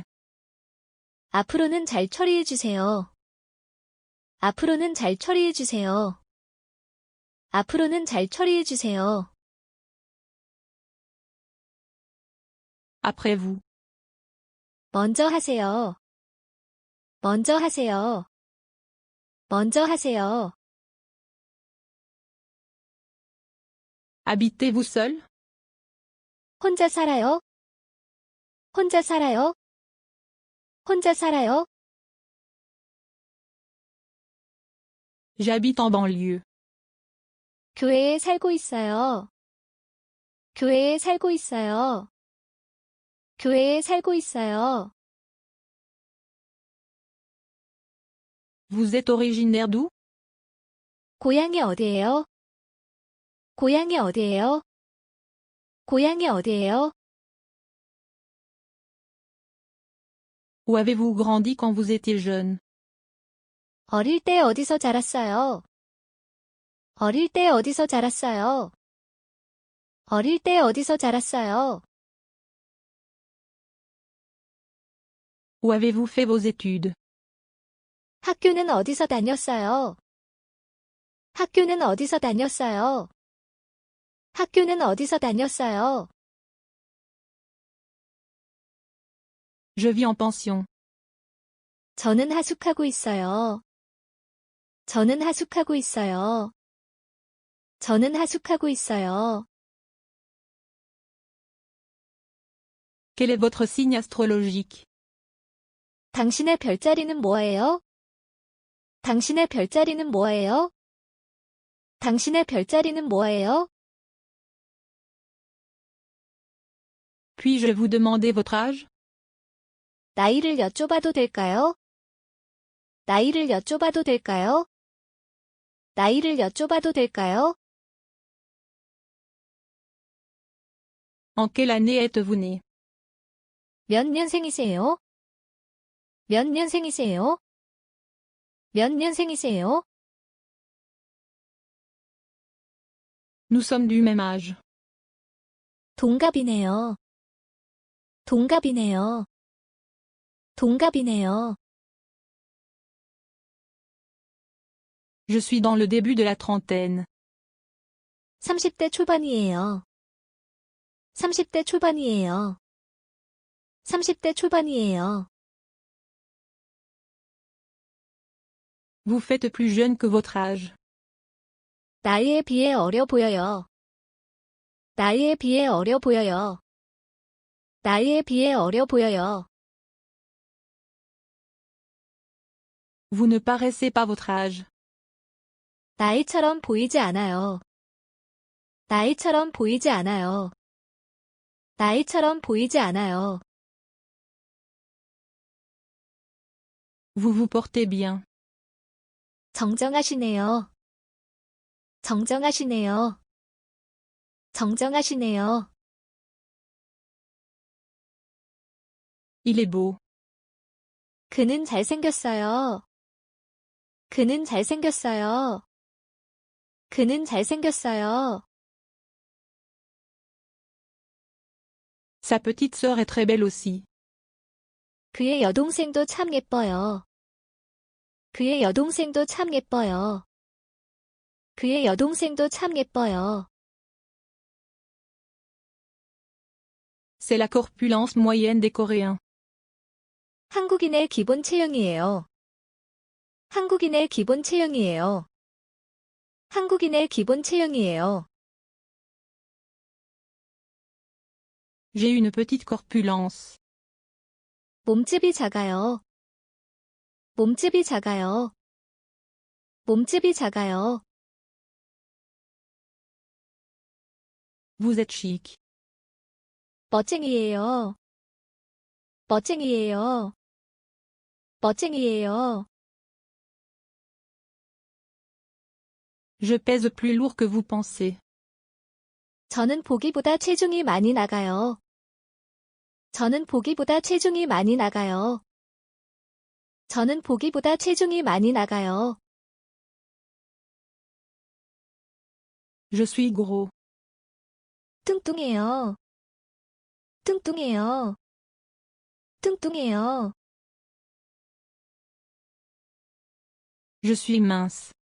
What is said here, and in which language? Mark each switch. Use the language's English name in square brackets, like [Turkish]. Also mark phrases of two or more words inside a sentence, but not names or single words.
[Korean] 앞으로는 잘 처리해 주세요. 앞으로는 잘 처리해 주세요. 앞으로는 잘 처리해 주세요. [French] Après vous. [Korean] 먼저 하세요. 먼저 하세요. 먼저 하세요. [French] Habitez-vous seul? [Korean] 혼자 살아요? 혼자 살아요? 혼자 살아요? [French] J'habite en banlieue. [Korean] 교회에 살고 있어요. 교회에 살고 있어요. 교회에 살고 있어요. [French] Vous êtes originaire d'où? [Korean] 고향이 어디예요? 고향이 어디예요? 고향이 어디예요? [French] Où avez-vous grandi quand vous étiez jeune? [Korean] 어릴 때 어디서 자랐어요? 어릴 때 어디서 자랐어요? 어릴 때 어디서 자랐어요? [French] Où avez-vous fait vos études? [Korean] 학교는 어디서 다녔어요? 학교는 어디서 다녔어요? 학교는 어디서 다녔어요? [French] Je vis en pension. [Korean] 저는 하숙하고 있어요. 저는 하숙하고 있어요. 저는 하숙하고 있어요. [French] Quel est votre signe astrologique? [Korean] 당신의 별자리는 뭐예요? 당신의 별자리는 뭐예요? 당신의 별자리는 뭐예요? [French] Puis-je vous demander votre âge? [Korean] 나이를 여쭤봐도 될까요? 나이를 여쭤봐도 될까요? 나이를 여쭤봐도 될까요? [French] En quelle année êtes-vous né? [Korean] 몇 년생이세요? 몇 년생이세요? 몇 년생이세요? [French] Nous sommes du même âge. [Korean] 동갑이네요. 동갑이네요. 동갑이네요. [French] Je suis dans le début de la trentaine. [Korean] 30대 초반이에요. 30대 초반이에요. 30대 초반이에요. [French] Vous faites plus jeune que votre âge. [Korean] 나이에 비해 어려 보여요. 나이에 비해 어려 보여요. 나이에 비해 어려 보여요. [French] Vous ne paraissez pas votre âge. [Korean] 나이처럼 보이지 않아요. 나이처럼 보이지 않아요. 나이처럼 보이지 않아요. [French] Vous vous portez bien. [Korean] 정정하시네요. 정정하시네요. 정정하시네요. [French] Il est beau. [Korean] 그는 잘생겼어요. 그는 잘생겼어요. 그는 잘생겼어요. [French] Sa petite sœur est très belle aussi. [Korean] 그의 여동생도 참 예뻐요. 그의 여동생도 참 예뻐요. 그의 여동생도 참 예뻐요. [French] C'est la corpulence moyenne des Coréens. [Korean] 한국인의 기본 체형이에요. 한국인의 기본 체형이에요. 한국인의 기본 체형이에요. [French] J'ai une petite corpulence. [Korean] 몸집이 작아요. 몸집이 작아요. 몸집이 작아요. [French] Vous êtes chic. [Korean] 멋쟁이에요. 멋쟁이에요. 멋쟁이에요. [French] Je pèse plus lourd que vous pensez. [Korean] 저는 보기보다 체중이 많이 나가요. 저는 보기보다 체중이 많이 나가요. 저는 보기보다 체중이 많이 나가요. [French] Je suis gros. [Korean] 뚱뚱해요. 뚱뚱해요. 뚱뚱해요. [French] Je suis mince.